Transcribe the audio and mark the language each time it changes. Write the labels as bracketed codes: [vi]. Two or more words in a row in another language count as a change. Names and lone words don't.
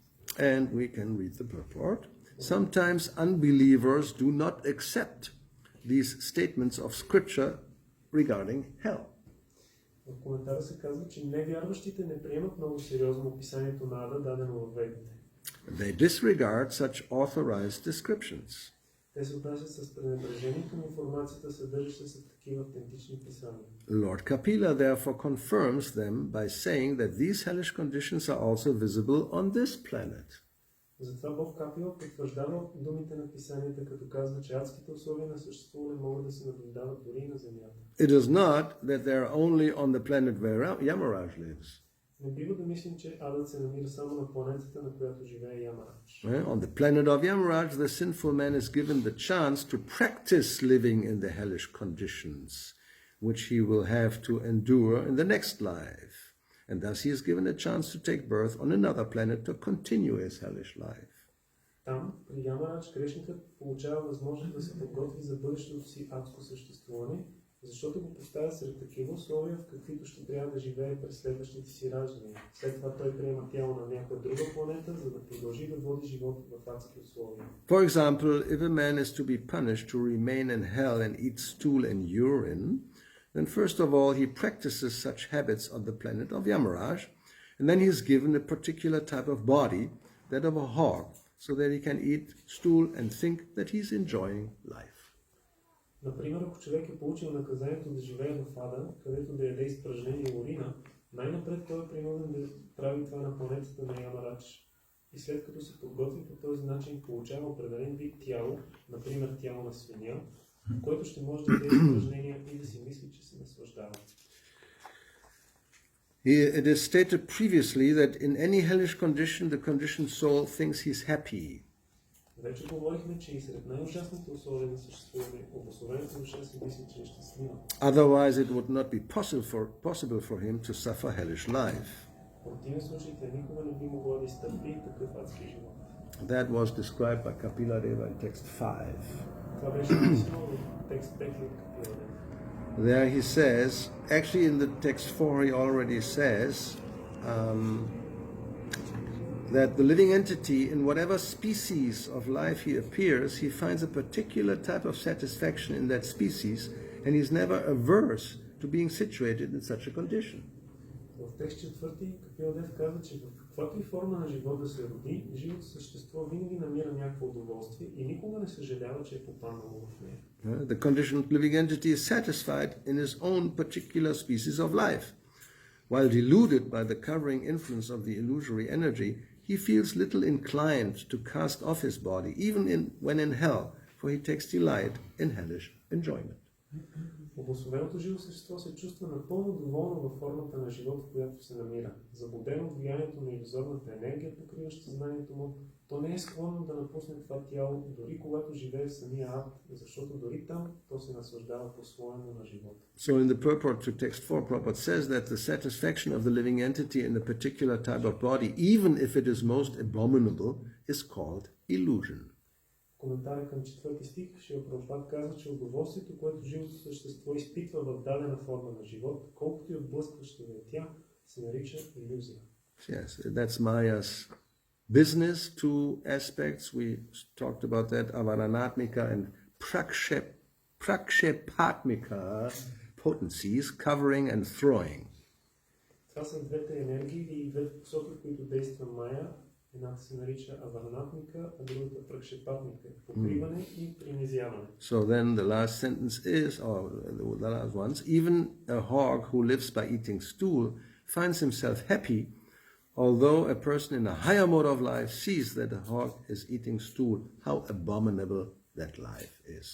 [en] And we can read the purport. Sometimes unbelievers do not accept these statements of scripture regarding hell. [bg] В коментара се казва, че невярващите не приемат много сериозно описанието на Ада, дадено в Ведите. [en] They disregard such authorized descriptions. [bg] Те се отнасят с пренебрежение към информацията, съдържаща се в такива автентични писания. [en] Lord Kapila therefore confirms them by saying that these hellish conditions are also visible on this planet. [bg] Затова Бог Капила потвърждава думите на писанията, като казва, че адските условия на съществуване могат да се наблюдават дори и на Земята. [en] It is not that they are only on the planet where Yamaraj lives. [bg] Не бива да мислим, че адът се намира само на планетата, на която живее Ямарадж. [en] On the planet of Yamaraj, the sinful man is given the chance to practice living in the hellish conditions, which he will have to endure in the next life. And thus he is given a chance to take birth on another planet to continue his hellish life. [bg] Там, при Ямарадж, грешникът получава възможност да се подготви за бъдещото си адско съществуване, защото го поставя сред такива условия, в каквито ще трябва да живее през следващите си раждания. След това той приема тяло на някоя друга планета, за да продължи да води живота в адски условия. [en] For example, if a man is to be punished to remain in hell and eat stool and urine, then first of all he practices such habits on the planet of Yamaraj, and then he is given a particular type of body, that of a hog, so that he can eat stool and think that he is enjoying life. [bg] Например, ако човек е получил наказанието да живее в Ада, където да яде изпражнение и урина, най-напред той е принуден да прави това на планетата на Ямарадж. И след като се подготви по този начин, получава определен вид тяло, например тяло на свиня, който ще може да яде изпражнения и да си мисли, че се наслаждава. [en] It is stated previously that in any hellish condition, the conditioned soul thinks he's happy. [bg] Вече говорихме, че и сред най-ужасните условия на съществуване, обособената душа си мисли, че е щастлива. [en] Otherwise, it would not be possible for him to suffer hellish life. [bg] В противен случай, тя никога не би могла да изтърпи такъв адски живот. [en] That was described by Kapila Deva in text 5. [bg] Това беше написано в текст 5 от Капила Дева. [en] There he says, actually in the text 4 he already says that the living entity, in whatever species of life he appears, he finds a particular type of satisfaction in that species, and he's never averse to being situated in such a condition. [bg] В текст 4 Капила Дев казва, че в каквато и форма на живот да се роди, живото същество винаги намира някакво удоволствие и никога не съжалява, че е попаднало в нея. [en] The conditioned living entity is satisfied in his own particular species of life. While deluded by the covering influence of the illusory energy, he feels little inclined to cast off his body, even when in hell, for he takes delight in hellish enjoyment. [bg] Обособеното живо същество се чувства напълно доволно във формата на живот, в която се намира. Забудено от влиянието на илюзорната енергия, покриваща съзнанието му, то не е склонно да напусне това тяло, дори когато живее в самия ад, защото дори там то се наслаждава по-своему на живота. [en] So in the purport to text 4, Prabhupada says that the satisfaction of the living entity in a particular type of body, even if it is most abominable, is called illusion. [bg] Коментара към 4 стих, Шрила Прабхупад казва, че удоволствието, което живото същество изпитва в дадена форма на живот, колкото и отблъскваща да е тя, се нарича илюзия. [en] Yes, that's Maya's business, two aspects. We talked about that, avaranatmika and prakshepatmika potencies, covering and throwing. [bg] Това са двете енергии и двете посоки, в които действа Майя. Едната се нарича аваранатмика, а другата пракшепатмика, покриване и принизяване. [en] So then the last sentence is, or the last ones, even a hog who lives by eating stool finds himself happy, although a person in a higher mode of life sees that a hog is eating stool, how abominable that life is.